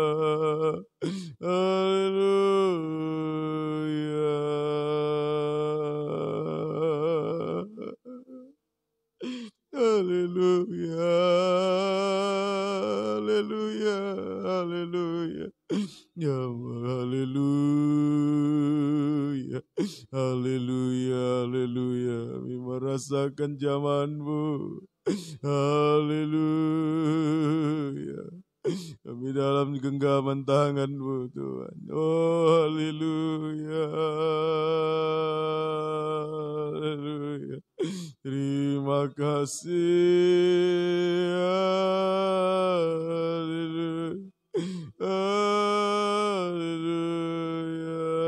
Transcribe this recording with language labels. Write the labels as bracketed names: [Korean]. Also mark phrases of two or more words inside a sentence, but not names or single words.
[Indonesian] Haleluya. Haleluya. Haleluya. Haleluya. Ya haleluya. Haleluya. Haleluya. Kami merasakan zamanmu. Haleluya. Kami dalam genggaman tangan-Mu Tuhan. Oh haleluya. Haleluya. Terima kasih. Haleluya. Haleluya.